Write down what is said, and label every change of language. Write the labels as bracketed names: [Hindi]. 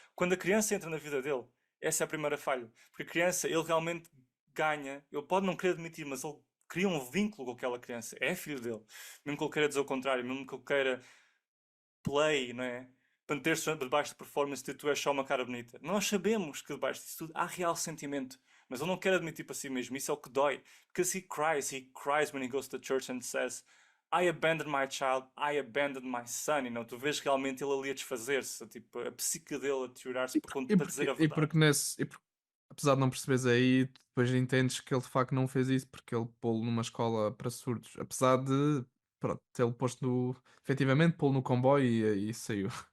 [Portuguese] Quando a criança entra na vida dele, essa é a primeira falha. Porque a criança, ele realmente ganha, ele pode não querer admitir, mas ele cria um vínculo com aquela criança. É filho dele. Mesmo que ele queira dizer o contrário, mesmo que ele queira play, não é? Para meter-se debaixo de performance de tu és só uma cara bonita. Nós sabemos que debaixo disso tudo há real sentimento. Mas ele não quer admitir para si mesmo. Isso é o que dói. [English] Because he cries when he goes to church and says I abandoned my child, I abandoned my son. [Portuguese] Tu vês realmente ele ali a desfazer-se, tipo, a psique dele a deteriorar-se para dizer a E verdade. porque apesar de não perceberes aí, depois entendes que ele de facto não fez isso porque ele pô-lo numa escola para surdos. Apesar de, pronto, tê-lo posto efetivamente pô-lo no comboio e saiu.